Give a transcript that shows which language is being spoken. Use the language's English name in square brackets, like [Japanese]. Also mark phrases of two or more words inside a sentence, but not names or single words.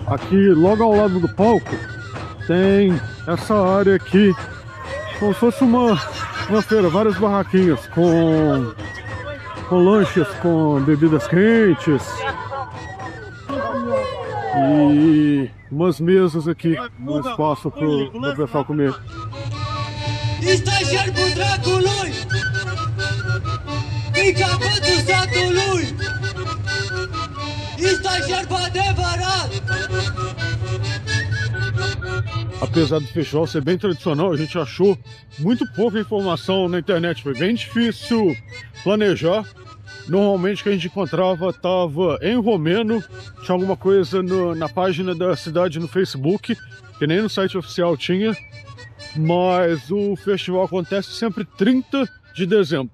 [Portuguese] que logo ao lado do palco tem essa área aqui, como se fosse uma feira, várias barraquinhas com lanches, com bebidas quentes e umas mesas aqui, um espaço para o pessoal comer. [Romanian] Este șerpul dracului, e capătul satului. Este șerp adevărat. [Portuguese] Apesar do festival ser bem tradicional, a gente achou muito pouca informação na internet, foi bem difícil planejar. Normalmente o que a gente encontrava estava em romeno, tinha alguma coisa na página da cidade no Facebook, que nem no site oficial tinha, mas o festival acontece sempre 30 de dezembro.